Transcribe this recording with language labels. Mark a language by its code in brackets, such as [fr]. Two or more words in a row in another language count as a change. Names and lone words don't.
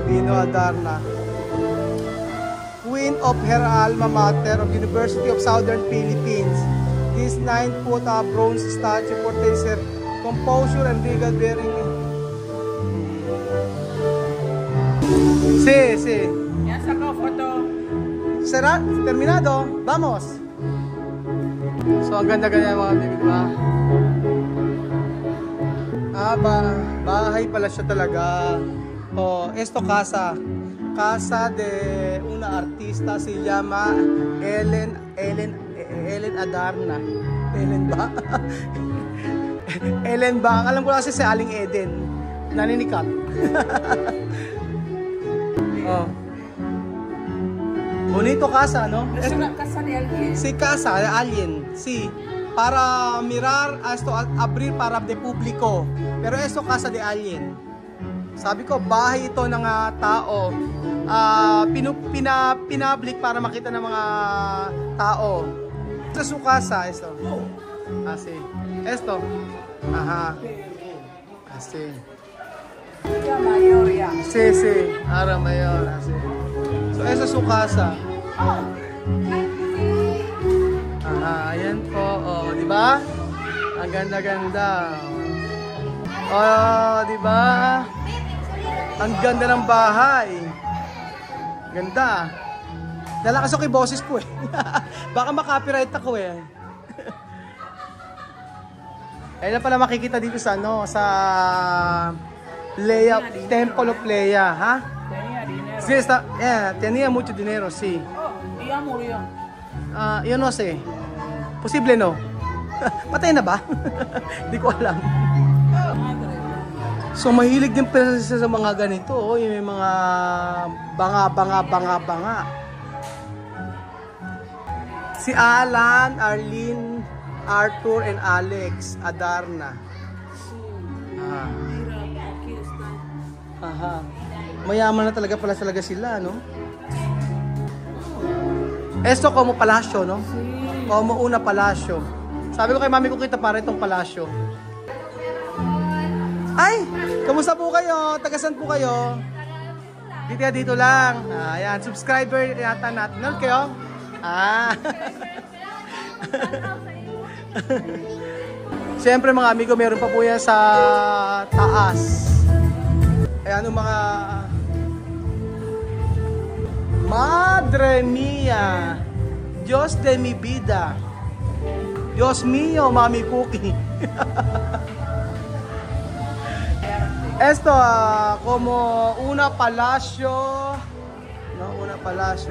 [en] Aquino Adarna, Queen of her alma mater of University of Southern Philippines. This 9-foot bronze statue portrays her composure and regal bearing. [es] Sí. Ya sacó foto. Será? Terminado? Vamos! [tl] So, ang ganda-ganda mga baby, diba? Bahay pala siya talaga. [es] Oh, esto casa. Casa de una artista se llama Ellen Adarna. [tl] Ellen ba? Ellen ba? Alam ko lang kasi si Aling Eden. Naninikat. Oh. [es] Bonito casa, no? Es una casa de alguien. Sí, casa de alguien. Sí. Para mirar, esto abrir para de público. Pero esto casa de alguien. [tl] Sabi ko, bahay ito ng tao. Pinablik para makita ng mga tao. [es] Ito su casa, esto. Así. Esto. Ajá. Así. Ya mayor ya. Sí. Ara mayor. Así. So, esa su casa. [tl] Ayan po. Oh, di ba? Ang ganda-ganda. Oh, di ba? Ang ganda ng bahay. Ganda. Nalakas ako kay boses ko eh. Baka makopyright ako eh. Ayun na pala makikita dito sa sa Lea, Temple of Lea, ha? [es] Tenía dinero. Sí, tenía mucho dinero, sí. Oh, y ya murió. Yo no sé. Posible no. [tl] Patay na ba? Hindi ko alam. [es] Madre. [tl] So mahilig din pala sa mga ganito, oh, yung mga banga. Si Alan, Arlene, Arthur, and Alex Adarna. [es] Mira, aquí está. Aha. [tl] Mayaman na talaga sila, no? [es] Esto como palasyo, no? Como una palasyo. [tl] Sabi ko kay mami ko kita para itong palasyo. Ay! Kamusta po kayo? Tagasan po kayo? Dito lang. Ayan, subscriber yata natin. Ano kayo? Siyempre mga amigo, meron pa po yan sa taas. Ayan yung mga... [es] Madre mía! Dios de mi vida! Dios mío, Mami Cookie! Esto, como una palasyo, no, una palasyo.